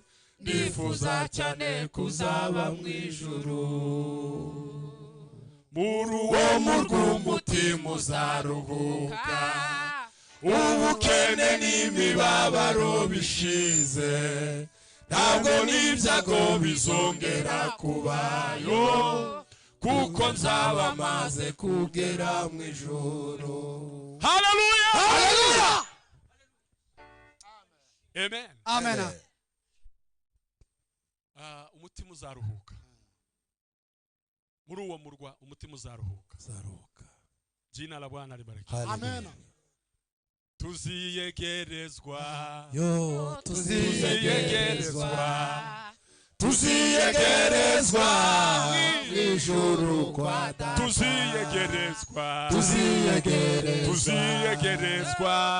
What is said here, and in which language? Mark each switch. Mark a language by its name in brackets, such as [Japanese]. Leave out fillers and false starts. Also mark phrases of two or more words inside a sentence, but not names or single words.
[Kinyarwanda] Nifuza cyane kuzaba mu ijuru, muri uwo murwa umutima uzaruhuka, ubukene n'imibabaro bishize, ntabwo n'ibyago bizongera kubayo, kuko nzaba maze kugera mu ijuru. Hallelujah! Hallelujah! Amen. Amen. Umutima uzaruhuka. muri uwo murwa umutima uzaruhuka. [Swahili] Jina la Bwana libarikiwe. [Kinyarwanda] Amen. Tuziyegerezwa. Yo, tuziyegerezwa. Tuziyegerezwa ijuru kwa Data. Tuziyegerezwa. Tuziyegerezwa.